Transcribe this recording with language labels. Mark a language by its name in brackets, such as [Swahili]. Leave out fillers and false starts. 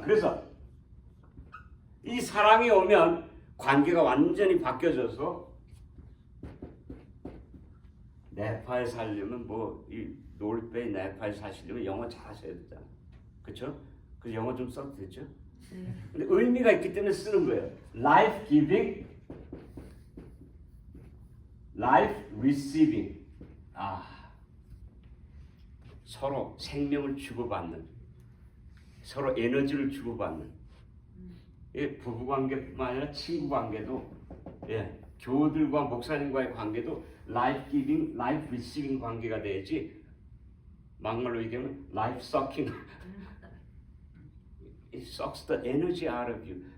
[Korean] 그래서 이 사랑이 오면 관계가 완전히 바뀌어져서 네파에 살려면 이 놀베이 네파에 사시려면 영어 잘하셔야 되잖아요. 그렇죠? 그래서 영어 좀 써도 되죠? 근데 의미가 있기 때문에 쓰는 거예요. [English] Life giving, life receiving. [Korean] 서로 생명을 주고받는, 서로 에너지를 주고받는. 부부관계뿐만 아니라 친구관계도, 교우들과 목사님과의 관계도 [English] life giving, life receiving [Korean] 관계가 돼야지. 막말로 얘기하면 [English] life sucking. It sucks the energy out of you.